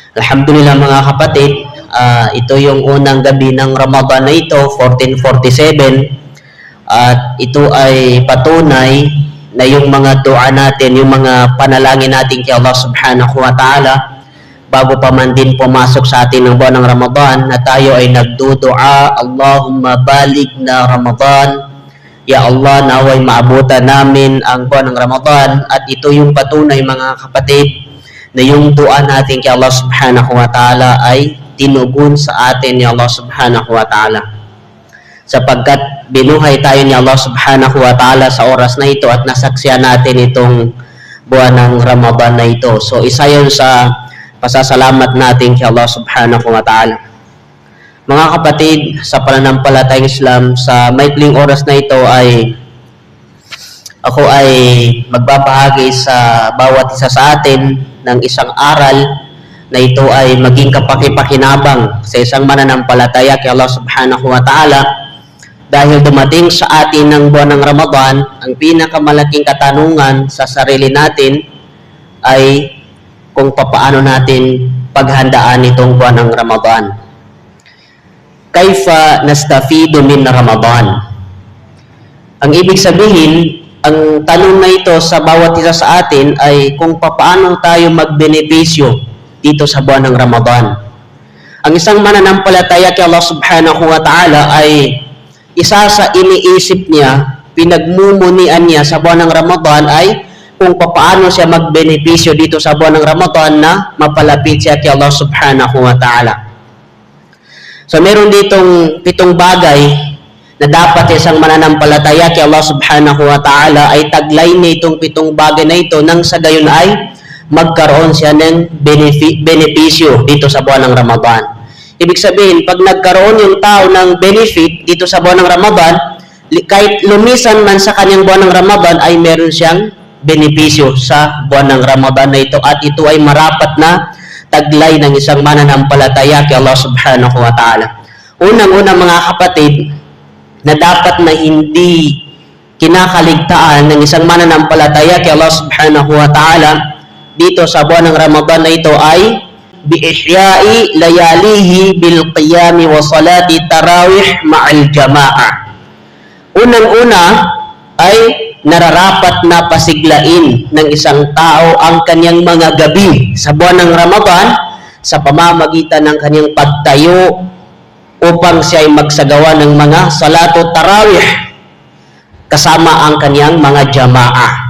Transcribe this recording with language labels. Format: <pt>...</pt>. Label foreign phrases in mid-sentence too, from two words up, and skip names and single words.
<tl>Alhamdulillah mga kapatid, ito yung unang gabi ng Ramadan na ito, 1447. At ito ay patunay na yung mga dua natin, yung mga panalangin natin kay</tl> <ar>الله سبحانه وتعالى,</ar> <tl>bago pa man din pumasok sa atin ng buwan ng Ramadan, na tayo ay nagdudua,</tl> <ar>اللهم بلغنا رمضان. يا الله,</ar> <tl>naway maabutan namin ang buwan ng Ramadan. At ito yung patunay mga kapatid, na yung dua natin kay</tl> <ar>الله سبحانه وتعالى</ar> <tl>ay tinugon sa atin ni</tl> <ar>الله سبحانه وتعالى.</ar> <tl>Sapagkat binuhay tayo ni</tl> <ar>الله سبحانه وتعالى</ar> <tl>sa oras na ito at nasaksiyan natin itong buwan ng Ramadan na ito. So isa yun sa pasasalamat natin kay</tl> <ar>الله سبحانه وتعالى.</ar> <tl>Mga kapatid, sa pananampalatayang Islam, sa maikling oras na ito ay ako ay magbabahagi sa bawat isa sa atin ng isang aral na ito ay maging kapakipakinabang sa isang mananampalataya kay</tl> <ar>الله سبحانه وتعالى.</ar> <tl>Dahil dumating sa atin ng buwan ng Ramadan, ang pinakamalaking katanungan sa sarili natin ay kung papaano natin paghandaan itong buwan ng Ramadan.</tl> <ar>كيف نستفيد من رمضان?</ar> <tl>Ang ibig sabihin, ang tanong na ito sa bawat isa sa atin ay kung paano tayo magbenepisyo dito sa buwan ng Ramadan. Ang isang mananampalataya kay</tl> <ar>الله سبحانه وتعالى</ar> <tl>ay isa sa iniisip niya, pinagmumunian niya sa buwan ng Ramadan ay kung paano siya magbenepisyo dito sa buwan ng Ramadan na mapalapit siya kay</tl> <ar>الله سبحانه وتعالى.</ar> <tl>So meron ditong 7 bagay na dapat isang mananampalataya kay</tl> <ar>الله سبحانه وتعالى</ar> <tl>ay taglay nitong 7 bagay na ito nang sa gayon ay magkaroon siya ng benepisyo dito sa buwan ng Ramadan. Ibig sabihin, pag nagkaroon yung tao ng benefit dito sa buwan ng Ramadan, kahit lumisan man sa kanyang buwan ng Ramadan ay meron siyang benepisyo sa buwan ng Ramadan na ito at ito ay marapat na taglay ng isang mananampalataya kay</tl> <ar>الله سبحانه وتعالى.</ar> <tl>Unang-una mga kapatid, na dapat na hindi kinakaligtaan ng isang mananampalataya kay</tl> <ar>الله سبحانه وتعالى</ar> <tl>dito sa buwan ng Ramadan na ito ay</tl> <ar>بإحياء لياليه بالقيام وصلاة التراويح مع الجماعة.</ar> <tl>Unang-una ay nararapat na pasiglain ng isang tao ang kanyang mga gabi sa buwan ng Ramadan sa pamamagitan ng kanyang pagtayo upang siya ay magsagawa ng mga</tl> <ar>صلاة التراويح</ar> <tl>kasama ang kanyang mga jamaah.</tl>